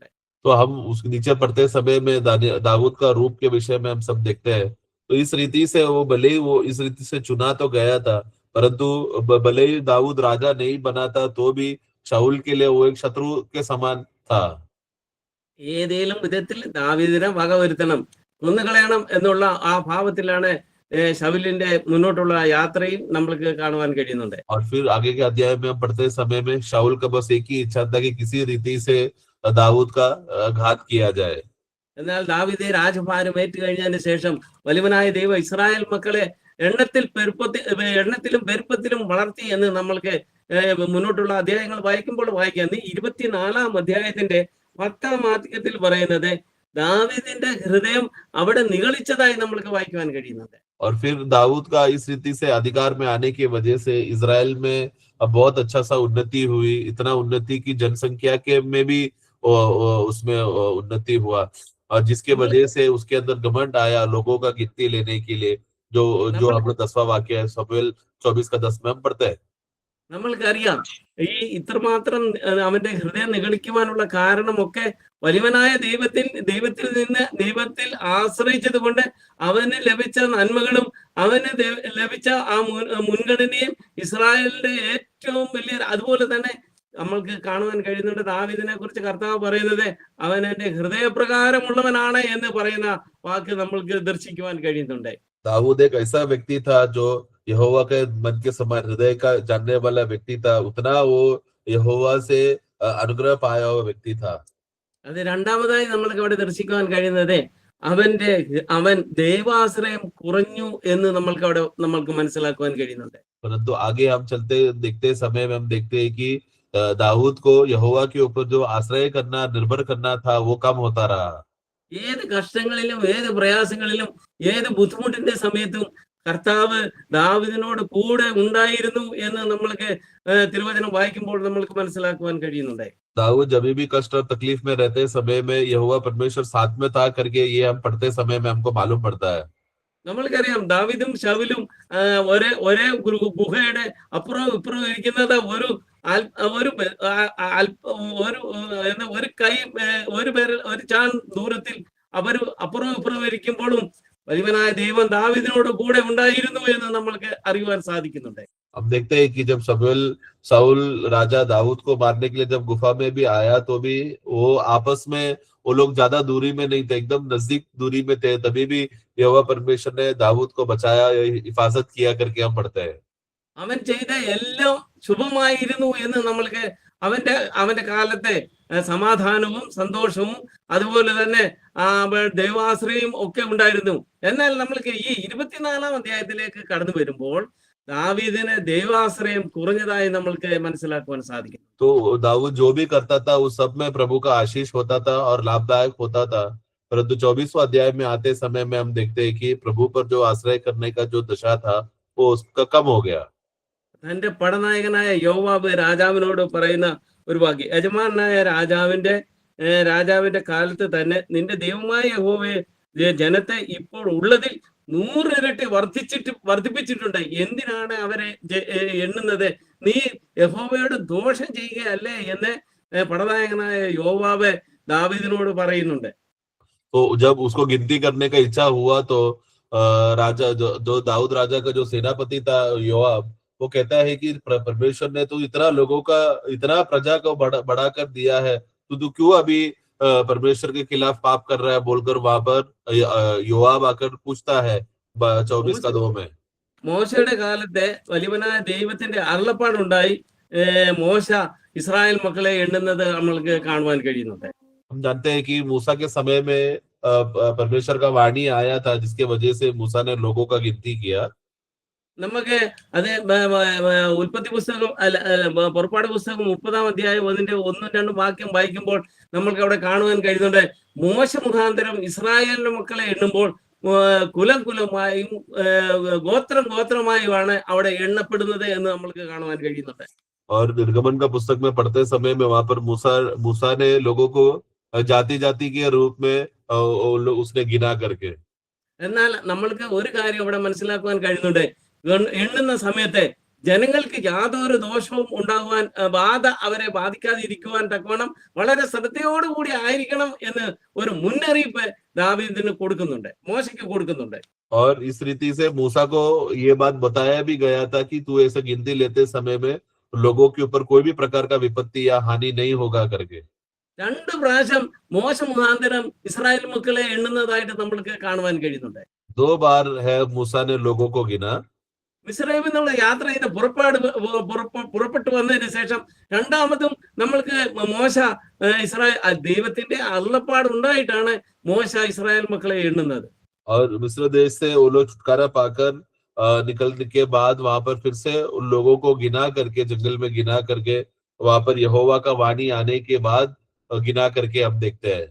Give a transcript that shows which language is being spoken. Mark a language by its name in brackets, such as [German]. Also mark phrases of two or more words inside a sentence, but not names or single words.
[Hindi] तो हम उस नीचे पढ़ते समय में दाऊद का रूप के विषय में हम सब देखते हैं। तो इस रीति से भले ही वो इस रीति से चुना तो गया था, परंतु भले ही दाऊद राजा नहीं बना था तो भी शाऊल के लिए वो एक शत्रु के समान था। [Malayalam] ഏതേലും വിധത്തിൽ ദാവീദിനെ വകവരുത്തണം, കൊന്നുകളയണം എന്നുള്ള ആ ഭാവത്തിലാണ് ശൗലിന്റെ മുന്നോട്ടുള്ള യാത്രയിൽ നമ്മൾക്ക് കാണുവാൻ കഴിയുന്നുണ്ട്. [Hindi] और फिर आगे के अध्याय में हम पढ़ते समय में शाऊल का बस एक ही इच्छा था कि किसी रीति से दाऊद का घात किया जाए. [Malayalam] എന്നാൽ ദാവീദ് രാജഭാരം ഏറ്റുകഴിഞ്ഞതിന് ശേഷം വലിയവനായ ദൈവം ഇസ്രായേൽ മക്കളെ എണ്ണത്തിലും പെരുപ്പത്തിലും വളർത്തി എന്ന് നമ്മൾക്ക് മുന്നോട്ടുള്ള അധ്യായങ്ങൾ വായിക്കുമ്പോൾ വായിക്കാം. 24-ാം അധ്യായത്തിന്റെ 10-ാം വാക്യത്തിൽ പറയുന്നത് ദാവീദിന്റെ ഹൃദയം അവിടെ നിഗളിച്ചതായി നമ്മൾക്ക് വായിക്കുവാൻ കഴിയുന്നുണ്ട്. [Hindi] और फिर दाऊद का इस रीति से अधिकार में आने की वजह से इजराइल में बहुत अच्छा सा उन्नति हुई, इतना उन्नति की जनसंख्या के में भी उसमें उन्नति हुआ, और जिसके वजह से उसके अंदर घमंड आया लोगों का गिनती लेने के लिए, जो हम लोग 10वां वाक्य है शमूएल 24:10 में हम पढ़ते हैं. [Malayalam] നമ്മൾക്കറിയാം ഈ ഇത്രമാത്രം അവന്റെ ഹൃദയം നിഗളിക്കുവാനുള്ള കാരണമൊക്കെ വലിയവനായ ദൈവത്തിൽ ആശ്രയിച്ചത് കൊണ്ട് അവന് ലഭിച്ച നന്മകളും അവന് ലഭിച്ച ആ മുൻഗണനയും ഇസ്രായേലിന്റെ ഏറ്റവും വലിയ, അതുപോലെ തന്നെ നമ്മൾക്ക് കാണുവാൻ കഴിയുന്നുണ്ട്. ദാവീദിനെ കുറിച്ച് കർത്താവ് പറയുന്നത് അവൻ എന്റെ ഹൃദയപ്രകാരമുള്ളവനാണ് എന്ന് പറയുന്ന വാക്ക് നമ്മൾക്ക് ദർശിക്കുവാൻ കഴിയുന്നുണ്ട്. [Hindi] दाऊद एक ऐसा व्यक्ति था जो यहोवा के मन के समान हृदय का जानने वाला व्यक्ति था, उतना वो यहोवा से अनुग्रह पाया हुआ व्यक्ति था. [Malayalam] അത് രണ്ടാമതായി നമ്മൾക്ക് അവിടെ ദർശിക്കുവാൻ കഴിയുന്നത് അവൻ ദൈവാശ്രയം കുറഞ്ഞു എന്ന് നമ്മൾക്ക് മനസ്സിലാക്കുവാൻ കഴിയുന്നുണ്ട്. [Hindi] परंतु आगे हम चलते देखते समय में हम देखते हैं कि दाऊद को यहोवा के ऊपर जो आश्रय करना, निर्भर करना था, वो कम होता रहा. [Malayalam] ഏത് കഷ്ടങ്ങളിലും ഏത് പ്രയാസങ്ങളിലും ഏത് ബുദ്ധിമുട്ടിന്റെ സമയത്തും കർത്താവ് ദാവീദിനോട് കൂടെ ഉണ്ടായിരുന്നു എന്ന് നമ്മൾക്ക് തിരുവചനം വായിക്കുമ്പോൾ നമ്മൾക്ക് മനസ്സിലാക്കുവാൻ കഴിയുന്നുണ്ട്. [Hindi] दाऊद जब भी कष्ट और तकलीफ में रहते समय में यहोवा परमेश्वर साथ में था करके ये हम पढ़ते समय में हमको मालूम पड़ता है. [Malayalam] നമ്മൾക്കറിയാം ദാവീദും ശൗലും ഒരേ ഗുഹയുടെ അപ്പുറവും ഇപ്പുറവും ഇരിക്കുന്നത് ഒരു ചാൺ ദൂരത്തിൽ അപ്പുറവും ഇപ്പുറവും ഇരിക്കുമ്പോഴും വലിയവനായ ദൈവം ദാവീദിനോട് കൂടെ ഉണ്ടായിരുന്നു എന്ന് നമ്മൾക്ക് അറിയുവാൻ സാധിക്കുന്നുണ്ട്. [Hindi] हम देखते हैं कि जब साउल राजा दाऊद को मारने के लिए जब गुफा में भी आया तो भी वो आपस में वो लोग ज्यादा दूरी में नहीं थे, एकदम नजदीक दूरी में थे, तभी भी यहोवा परमेश्वर ने दाऊद को बचाया, हिफाजत किया करके हम पढ़ते हैं. [Malayalam] അവൻ ചെയ്ത എല്ലാം ശുഭമായിരുന്നു എന്ന് നമ്മൾക്ക് അവന്റെ കാലത്തെ സമാധാനവും സന്തോഷവും അതുപോലെ തന്നെ ദൈവാശ്രയം ഒക്കെ ഉണ്ടായിരുന്നു. എന്നാൽ നമ്മൾക്ക് ഈ 24-ാം അധ്യായത്തിലേക്ക് കടന്നു വരുമ്പോൾ ദാവീദിന് ദൈവാശ്രയം കുറഞ്ഞതായി നമ്മൾക്ക് മനസ്സിലാക്കുവാൻ സാധിക്കും. [Hindi] तो दाऊद जो भी करता था उस सब में प्रभु का आशीष होता था और लाभदायक होता था, परंतु 24वां अध्याय में आते समय में हम देखते हैं कि प्रभु पर जो आश्रय करने का जो दशा था वो उसका कम हो गया. [Malayalam] തന്റെ പടനായകനായ യോവാബ് രാജാവിനോട് പറയുന്ന ഒരു വാക്യം, യജമാനായ രാജാവിന്റെ കാലത്ത് തന്നെ നിന്റെ ദൈവമായ യഹോവയെ ജനത്തെ ഇപ്പോൾ ഉള്ളതിൽ 100 ഇരട്ടി വർദ്ധിപ്പിച്ചിട്ടുണ്ട്. എന്തിനാണ് അവരെ എണ്ണുന്നത്? നീ യഹോവയോട് ദോഷം ചെയ്യുകയല്ലേ എന്ന് പടനായകനായ യോവാബ് ദാവീദിനോട് പറയുന്നുണ്ട്. [Hindi] तो जब उसको गिनती करने का इच्छा हुआ तो राजा जो दाऊद राजा का जो सेनापति था योआब, वो कहता है कि परमेश्वर ने तो इतना प्रजा को बढ़ाकर दिया है, तो क्यों अभी परमेश्वर के खिलाफ पाप कर रहा है बोलकर वहां पर योआब आकर पूछता है 24:2 में. [Malayalam] മോശയുടെ കാലത്തെ വലിയവനായ ദൈവത്തിന്റെ അരുളപ്പാടുണ്ടായി മോശ ഇസ്രായേൽ മക്കളെ എണ്ണുന്നത് നമ്മൾക്ക് കാണുവാൻ കഴിയുന്നുണ്ട്. [Hindi] हम जानते हैं कि मूसा के समय में परमेश्वर का वाणी आया था, जिसके वजह से मूसा ने लोगों का गिनती किया. [Malayalam] നമുക്ക് അത് ഉൽപ്പത്തി പുസ്തകം പുറപ്പാട് പുസ്തകം 30-ാം അധ്യായം 1-2 വാക്യം വായിക്കുമ്പോൾ നമ്മൾക്ക് അവിടെ കാണുവാൻ കഴിയുന്നുണ്ട്. മോശ മുഖാന്തരം ഇസ്രായേലിന്റെ മക്കളെ എണ്ണുമ്പോൾ കുലമായും ഗോത്രമായുമാണ് അവിടെ എണ്ണപ്പെടുന്നത് എന്ന് നമ്മൾക്ക് കാണുവാൻ കഴിയുന്നുണ്ട്. [Hindi] और निर्गमन का पुस्तक में पढ़ते समय में वहां पर मूसा ने लोगों को जाति के रूप में उसने गिना करके. [Malayalam] എന്നാൽ നമ്മൾക്ക് ഒരു കാര്യം ഇവിടെ മനസ്സിലാക്കുവാൻ കഴിയുന്നുണ്ട്. എണ്ണുന്ന സമയത്ത് ജനങ്ങൾക്ക് യാതൊരു ദോഷവും ഉണ്ടാകുവാൻ അവരെ ബാധിക്കാതിരിക്കുവാൻ തക്കവണ്ണം വളരെ ശ്രദ്ധയോടുകൂടി ആയിരിക്കണം എന്ന് ഒരു മുന്നറിയിപ്പ് ദാവീദിന് കൊടുക്കുന്നുണ്ട്, മോശയ്ക്ക് കൊടുക്കുന്നുണ്ട്. [Hindi] और इस रीति से मूसा को ये बात बताया भी गया था कि तू ऐसा गिनती लेते समय में लोगों के ऊपर कोई भी प्रकार का विपत्ति या हानि नहीं होगा करके. [Malayalam] 2 പ്രാവശ്യം മോശ മുഖാന്തരം ഇസ്രായേൽ മക്കളെ എണ്ണുന്നതായിട്ട് നമ്മൾക്ക് കാണുവാൻ കഴിയുന്നുണ്ട്. [Hindi] 2 बार है मूसा ने लोगों को गिना। [Malayalam] മിസ്രൈമിൽ നമ്മൾ യാത്ര ചെയ്ത് പുറപ്പെട്ടു വന്നതിന് ശേഷം രണ്ടാമതും നമ്മൾക്ക് മോശ ഇസ്രായേൽ ദൈവത്തിന്റെ അരുളപ്പാട് ഉണ്ടായിട്ടാണ് മോശ ഇസ്രായേൽ മക്കളെ എണ്ണുന്നത്. [Hindi] और मिस्र देश से वो लोग छुटकारा पाकर निकलने के बाद वहां पर फिर से उन लोगों को गिना करके, जंगल में गिना करके, वहां पर यहोवा का वाणी आने के बाद गिना करके हम देखते हैं।